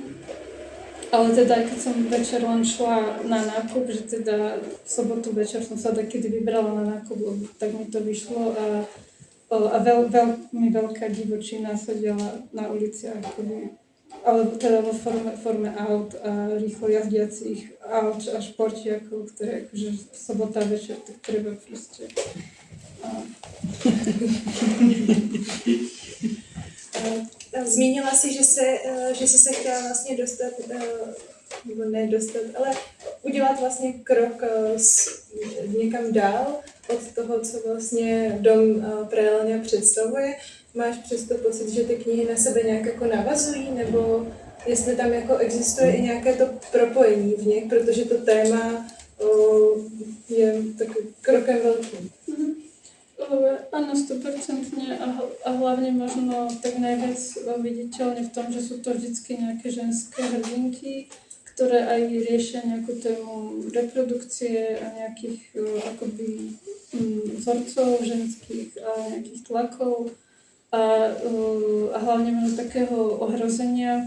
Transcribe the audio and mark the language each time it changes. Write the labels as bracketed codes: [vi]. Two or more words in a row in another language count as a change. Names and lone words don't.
[sk] Ale teda, keď som večer len šla na nákup, že teda v sobotu večer som sa takedy vybrala na nákup, tak mi to vyšlo a veľmi veľká divočina sedela na uliciach, alebo teda vo forme aut a rýchlo jazdiacich aut a športiakov, ktoré akože sobota večer, tak treba proste. [cs] Zmínila si, že jsi se chtěla vlastně dostat, nebo ne dostat, ale udělat vlastně krok někam dál od toho, co vlastně Dom Prelňa představuje. Máš přesto pocit, že ty knihy na sebe nějak jako navazují, nebo jestli tam jako existuje i nějaké to propojení v nich, protože to téma je takovým krokem velkým. [sk] Áno, 100% a hlavne možno tak najviac viditeľne v tom, že sú to vždycky nejaké ženské hrdinky, ktoré aj riešia nejakú tému reprodukcie a nejakých akoby vzorcov ženských a nejakých tlakov a hlavne možno takého ohrozenia.